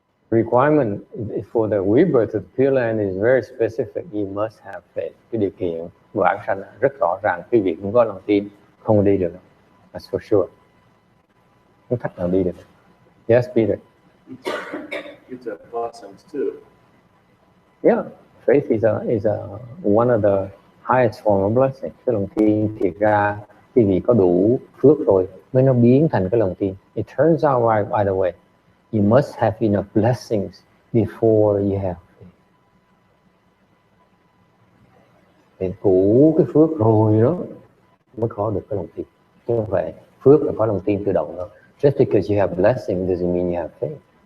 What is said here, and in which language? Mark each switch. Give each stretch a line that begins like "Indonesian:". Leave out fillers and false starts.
English: Requirement for the rebirth of the Pure Land is very specific. You must have faith.
Vietnamese: Cái điều kiện vãng sanh rất rõ ràng. Quý vị cũng có lòng tin, không đi được.
English: That's for sure.
Vietnamese: Không cách nào đi được. Yes, Peter.
English: It's a blessings too. Yeah, faith is one of the highest form of blessing.
Vietnamese: Cái lòng tin thiệt ra quý vị có đủ phước rồi mới nó biến thành cái lòng tin.
English: It turns out right, by the way, you must have enough blessings before you have faith.
Vietnamese: Để đủ cái phước rồi đó mới có được cái lòng tin. Chứ không phải phước là có lòng tin tự động đâu.
English: Just because you have blessing doesn't mean you have faith.